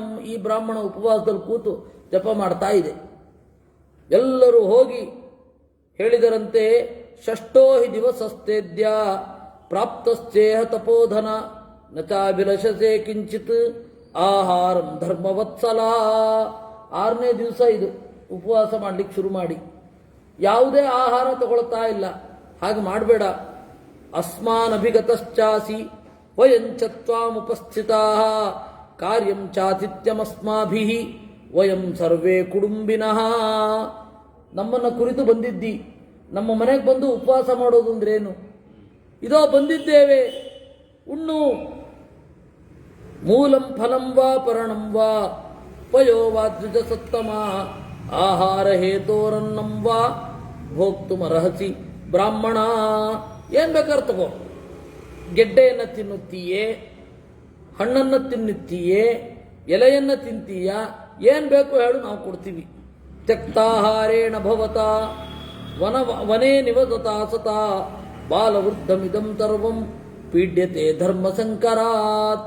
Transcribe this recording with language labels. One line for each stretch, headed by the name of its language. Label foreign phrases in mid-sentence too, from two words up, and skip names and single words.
Kannada: ಈ ಬ್ರಾಹ್ಮಣ ಉಪವಾಸದಲ್ಲಿ ಕೂತು ಜಪ ಮಾಡ್ತಾ ಇದೆ. ಎಲ್ಲರೂ ಹೋಗಿ ಹೇಳಿದರಂತೆ,
Sanskrit: ಷಷ್ಠೋ ಹಿ ದಿವಸಸ್ತೇದ್ಯ ಪ್ರಾಪ್ತಶ್ಚೇಹ ತಪೋಧನ ನಚಾಭಿಲಷಸೆ ಕಿಂಚಿತ್ ಆಹಾರಂ ಧರ್ಮವತ್ಸಲ.
Kannada: 6ನೇ ದಿವಸ ಇದು ಉಪವಾಸ ಮಾಡಲಿಕ್ಕೆ ಶುರು ಮಾಡಿ, ಯಾವುದೇ ಆಹಾರ ತಗೊಳ್ತಾ ಇಲ್ಲ. ಹಾಗೆ ಮಾಡಬೇಡ.
Sanskrit: ಅಸ್ಮಾನಭಿಗತಶ್ಚಾಸಿ ವಯಂಚತ್ವಾಮುಪಸ್ಥಿತಾ ಕಾರ್ಯಂ ಚಾತಿಥ್ಯಮಸ್ಮಾಭಿಃ ವಯಂ ಸರ್ವೇ ಕುಟುಂಬಿನಃ.
Kannada: ನಮ್ಮನ್ನು ಕುರಿತು ಬಂದಿದ್ದಿ, ನಮ್ಮ ಮನೆಗೆ ಬಂದು ಉಪವಾಸ ಮಾಡೋದು ಅಂದ್ರೆ ಏನು? ಇದೋ ಬಂದಿದ್ದೇವೆ, ಉಣ್ಣು.
Sanskrit: ಮೂಲಂ ಫಲಂ ವಾ ಪರಣಂ ವಾ ಪಯೋ ವಾ ದ್ವಿಜ ಸತ್ತಮ ಆಹಾರ ಹೇತೋರನ್ನಂ ವಾ ಭೋಕ್ತುಮರ್ಹಸಿ ಬ್ರಾಹ್ಮಣ.
Kannada: ಏನ್ ಬೇಕಾದ್ರೆ ತಗೋ, ಗೆಡ್ಡೆಯನ್ನು ತಿನ್ನುತ್ತೀಯೇ, ಹಣ್ಣನ್ನು ತಿನ್ನುತ್ತೀಯೇ, ಎಲೆಯನ್ನು ತಿಂತೀಯ, ಏನ್ ಬೇಕು ಹೇಳು, ನಾವು ಕೊಡ್ತೀವಿ.
Sanskrit: ತ್ಯಕ್ತಾಹಾರೇಣ ಭವತ ವನೇ ನಿವಸತಾ ಸತಾ ಬಾಲವೃದ್ಧಮಿದಂ ಸರ್ವಂ ಪೀಡ್ಯತೆ ಧರ್ಮ ಸಂಕರಾತ್.